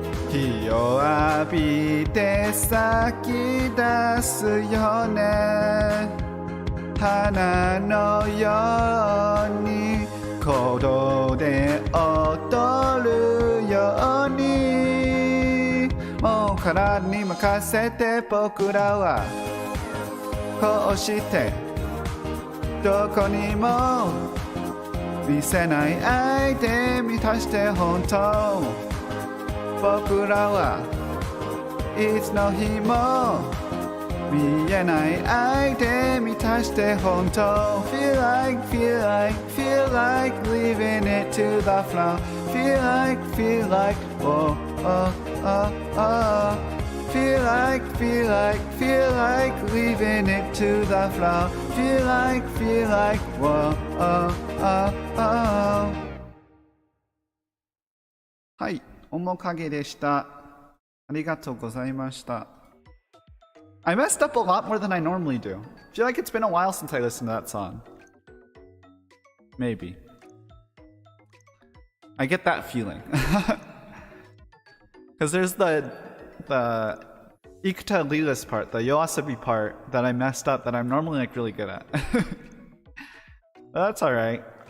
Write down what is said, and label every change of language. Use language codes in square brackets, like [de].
[ja] 日を浴びて咲き出すよね花のように鼓動で踊るようにもう体に任せて僕らはこうしてどこにも見せない愛で満たして本当僕らはいつの日も見えない愛で満たして本当 [en] Feel like, feel like, feel like leaving it to the flow Feel like, oh, oh, oh, oh Feel like, feel like leaving it to the flow Feel like, whoa, oh, oh, oh [ja] はい、面影でした。ありがとうございました。 [en] I messed up a lot more than I normally do. I feel like it's been a while since I listened to that song. Maybe. I get that feeling. Because there's the Ikuta Lilas part, the Yoasobi part that I messed up that I'm normally like really good at. That's alright.